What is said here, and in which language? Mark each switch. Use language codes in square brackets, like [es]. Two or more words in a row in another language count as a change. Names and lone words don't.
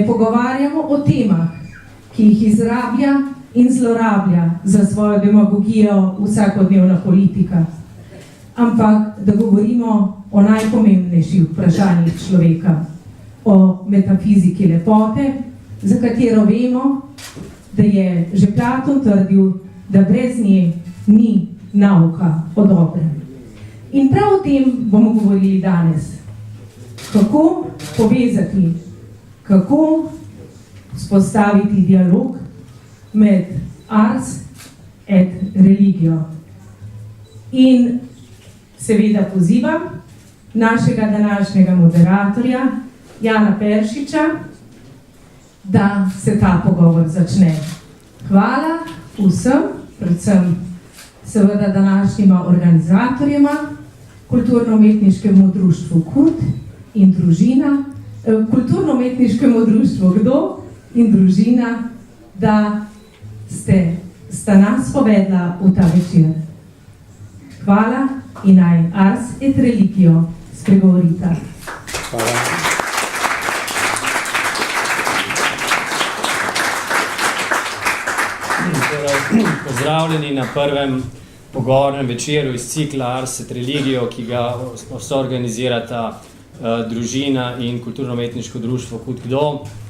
[sl] pogovarjamo o temah, ki jih izrablja in zlorablja za svojo demagogijo vsakodnevna politika, ampak da govorimo o najpomembnejših vprašanjih človeka, o metafiziki lepote, za katero vemo, da je že Platon trdil, da brez nje ni nauka o dobrem. In prav o tem bomo govorili danes. Kako povezati, kako vzpostaviti dialog med [la] ars et religio. [sl] In seveda pozivam našega današnjega moderatorja, Jana Peršiča, da se ta pogovor začne. Hvala vsem, predvsem seveda današnjima organizatorjema, kulturno-umetniškemu društvu KUD in družina, kulturno-umetniškemu društvu Kdo in družina, da sta nas povedla v ta večer. Hvala in naj [la] ars et religio [sl] spregovorita. Hvala. Pozdravljeni na prvem pogovornem večeru iz cikla Ars et Religio, ki ga soorganizirata družina in kulturno-umetniško društvo KUD Kdo.